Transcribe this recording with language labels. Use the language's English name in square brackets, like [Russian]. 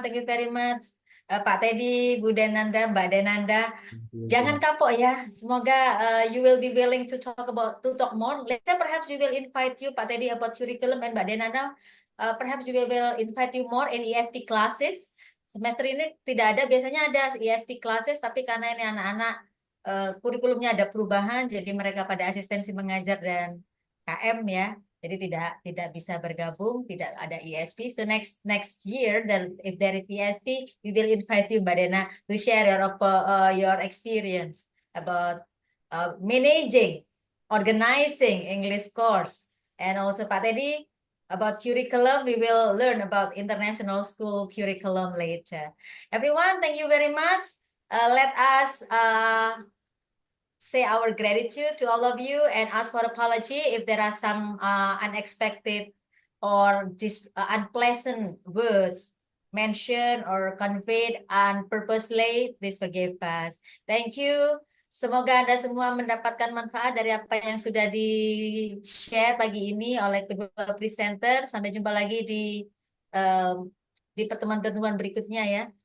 [English] Thank you very much Pak Teddy, Bu Denanda, Mbak Denanda. [Indonesian] Jangan kapok ya. Semoga [English] you will be willing to talk more. Later perhaps we will invite you Pak Teddy about curriculum and Mbak Denanda. Perhaps we will invite you more in ESP classes. [Indonesian] Semester ini tidak ada, biasanya ada ESP classes, tapi karena ini anak-anak kurikulumnya ada perubahan, jadi mereka pada asistensi mengajar dan KM ya. Jadi tidak bisa bergabung, tidak ada ESP. [English] So next year, then if there is ESP, we will invite you, Mbak Dena, to share your experience about managing, organizing English course, and also Pak Teddy about curriculum. We will learn about international school curriculum later. Everyone, thank you very much. Let us say our gratitude to all of you and ask for apology if there are some unexpected or unpleasant words mentioned or conveyed unpurposely. Please forgive us. Thank you. [Indonesian] Semoga Anda semua mendapatkan manfaat dari apa yang sudah di-share pagi ini oleh kedua presenter. Sampai jumpa lagi di pertemuan-pertemuan berikutnya ya.